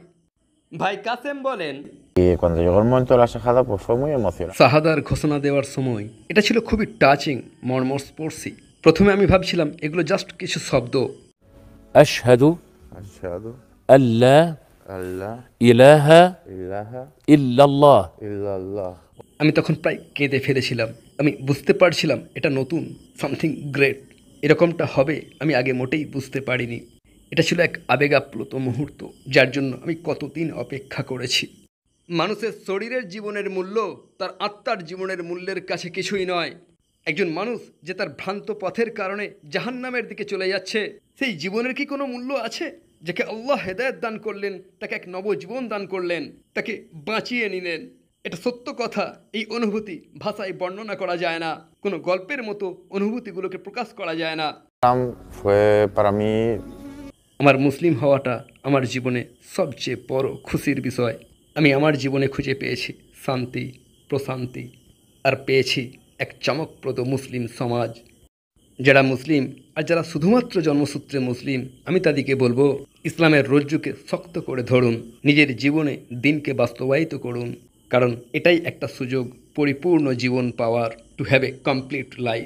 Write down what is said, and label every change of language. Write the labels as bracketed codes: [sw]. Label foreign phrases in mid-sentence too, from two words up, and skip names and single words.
[bn] ভাই কাসেম বলেন, [es] Y cuando llegó el momento de la shahada, pues fue muy emocionante. [bn] শাহাদার ঘোষণা দেওয়ার সময় এটা ছিল খুবই টাচিং, মর্মস্পর্শী। প্রথমে আমি ভাবছিলাম এগুলো জাস্ট কিছু শব্দ। [ar] أشهد Ashhadu أن لا أن لا إله ilaha إلا الله illallah. [bn] আমি তখন প্রায় কেঁদে ফেলেছিলাম। আমি বুঝতে পারছিলাম এটা নতুন, [en] something great. [bn] এরকমটা হবে আমি আগে মোটেই বুঝতে পারিনি। এটা ছিল এক আবেগাপ্লুত মুহূর্ত যার জন্য আমি কতদিন অপেক্ষা করেছি। মানুষের শরীরের জীবনের মূল্য তার আত্মার জীবনের মূল্যের কাছে কিছুই নয়। একজন মানুষ যে তার ভ্রান্ত পথের কারণে জাহান্নামের দিকে চলে যাচ্ছে, সেই জীবনের কি কোনো মূল্য আছে? যাকে আল্লাহ হেদায়েত দান করলেন, তাকে এক নবজীবন দান করলেন, তাকে বাঁচিয়ে নিলেন। এটা সত্য কথা। এই অনুভূতি ভাষায় বর্ণনা করা যায় না, কোনো গল্পের মতো অনুভূতিগুলোকে প্রকাশ করা যায় না। [es] Fue para mí [bn] আমার মুসলিম হওয়াটা আমার জীবনে সবচেয়ে বড় খুশির বিষয়। আমি আমার জীবনে খুঁজে পেয়েছি শান্তি, প্রশান্তি, আর পেয়েছি এক চমকপ্রদ মুসলিম সমাজ। যারা মুসলিম আর যারা শুধুমাত্র জন্মসূত্রে মুসলিম, আমি তাদেরকে বলবো ইসলামের রজ্জুকে শক্ত করে ধরুন, নিজের জীবনে দিনকে বাস্তবায়িত করুন, কারণ এটাই একটা সুযোগ পরিপূর্ণ জীবন পাওয়ার, [en] to have a complete life.